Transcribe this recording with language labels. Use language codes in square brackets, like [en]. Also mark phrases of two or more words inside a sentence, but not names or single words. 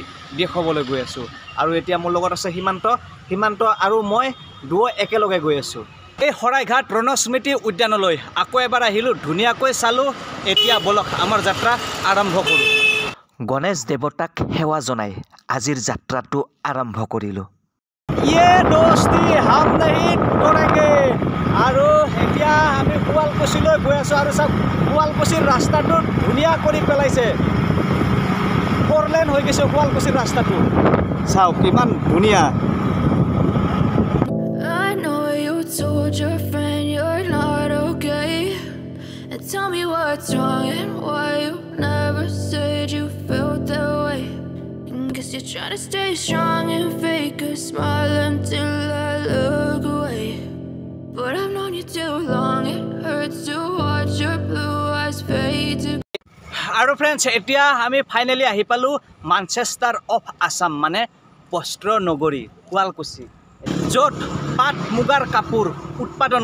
[as] দেখুৱাবলৈ গৈ আছো আৰু এতিয়া মোৰ লগত আছে হিমান্ত আৰু মই দুও একেলগে গৈ আছো এই হৰাইঘাট ৰণস্মৃতি উদ্যানলৈ আকৌ এবাৰ আহিলো ধুনিয়াকৈ চালো এতিয়া বলক আমাৰ যাত্ৰা আৰম্ভ কৰো গণেশ দেৱতাক সেৱা জনাই আজিৰ যাত্ৰাটো আৰম্ভ কৰিলো [hi] ये दोस्ती हम नहीं तोड़ेंगे [as] आरो এতিয়া আমি শুৱালকুছিলৈ গৈ আছো আৰু সব শুৱালকুছিৰ ৰাস্তাটো ধুনিয়া কৰি পেলাইছে ফৰলেন হৈ গৈছে শুৱালকুছিৰ ৰাস্তাটো চাও কিমান ধুনিয়া [en] I know you told your friend you're not okay and tell me what's wrong and why you never said you felt that way Guess you're trying to stay strong and fake a smile until I look away But I've known you too long, it hurts to watch your blue eyes fade to Aro friends, [as] এতিয়া আমি finally আহি পালোঁ [en] Manchester of Assam [as] মানে বস্ত্ৰ নগৰী, শুৱালকুছি জোট পাট মুগা কাপোৰ উৎপাদন